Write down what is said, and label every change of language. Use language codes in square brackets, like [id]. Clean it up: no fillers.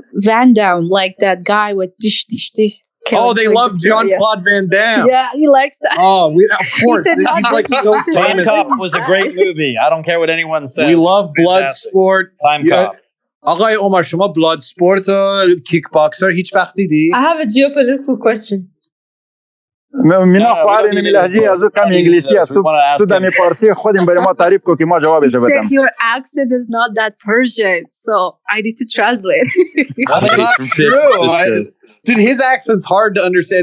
[en] Van Damme, like that guy with dish. Oh, they love Jean-Claude Van Damme. Yeah, he likes that. Oh, of course. He's like so famous. Time Cop was a great movie. I don't care what anyone says. We love Bloodsport. Time Cop. [fa] آقای عمر شما Bloodsport kickboxer هیچ وقت دیدی؟ [en] I have a geopolitical question. [fa] مینا خوار این لهجه از کم انگلیسی است. تو دمی فارسی خودم برای ما تعریف کو که ما جوابش بدم. [en] Your accent is not that Persian, so I need to translate. That's not true. Dude, his accent's hard to understand.